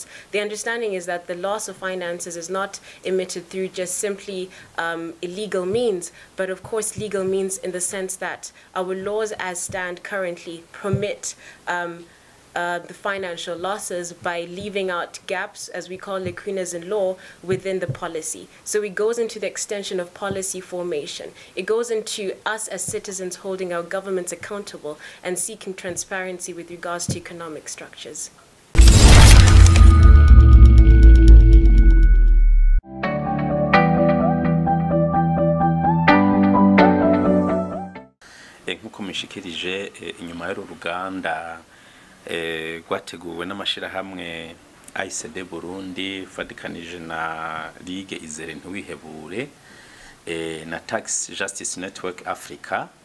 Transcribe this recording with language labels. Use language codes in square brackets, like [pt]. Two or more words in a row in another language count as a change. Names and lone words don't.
[en] The understanding is that the loss of finances is not emitted through just simply illegal means, but of course legal means in the sense that our laws as stand currently permit the financial losses by leaving out gaps, as we call lacunas in law, within the policy. So it goes into the extension of policy formation. It goes into us as citizens holding our governments accountable and seeking transparency with regards to economic structures. [rn] Nk'uko mishikirije inyuma y'uruganda rwateguwe n'amashirahamwe ICD Burundi fadikanije na Ligue Izere Ntiwihebure na Tax Justice Network Africa